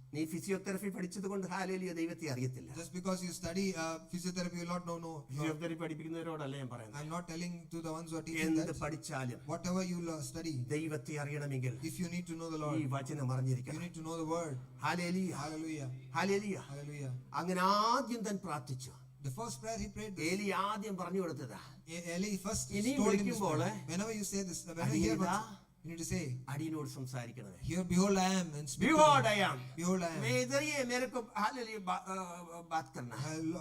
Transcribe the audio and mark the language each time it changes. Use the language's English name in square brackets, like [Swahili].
[Malayalam] നീ ഫിസിയോതെറപ്പി പഠിച്ചത് കൊണ്ട് ഹല്ലേലൂയ ദൈവത്തെ അറിയത്തില്ല. [English] Just because you study physiotherapy, you will not know. [Malayalam] Physiotherapy പഠിപ്പിക്കുന്നവരോടല്ല ഞാൻ പറയുന്നത്. [English] I'm not telling to the ones who are teaching [Malayalam] എന്ത് [English] that. [Malayalam] പഠിച്ചാലും [English] Whatever you study, [Malayalam] ദൈവത്തെ അറിയണമെങ്കിൽ [English] if you need to know the [Malayalam] ഈ [English] Lord, [Malayalam] വചനം [English] you [Malayalam] അറിഞ്ഞിരിക്കണം. [English] need to know the word. [Malayalam] Hallelujah. [English] Hallelujah. [Malayalam] Hallelujah. [English] Hallelujah. [Malayalam] അങ്ങനെ ആദ്യം താൻ പ്രാർത്ഥിച്ചു. [English] The first prayer he prayed this. [Malayalam] ഏലി ആദ്യം പറഞ്ഞു കൊടുത്തതാ. [English] Eli first [Malayalam] ഇനിയും [English] told him this [Malayalam] വിളിക്കുമ്പോൾ, [English] prayer. Whenever you say this, whenever you hear [Malayalam] അടിയനിതാ, [English] what you need to say, [Malayalam] അടിയനോട് സംസാരിക്കണമേ. [English] here, behold, I am, and speak to Behold, me. I am. Behold, I am. [Hindi] मैं इधर ही है, मेरे को hallelujah बात करना है.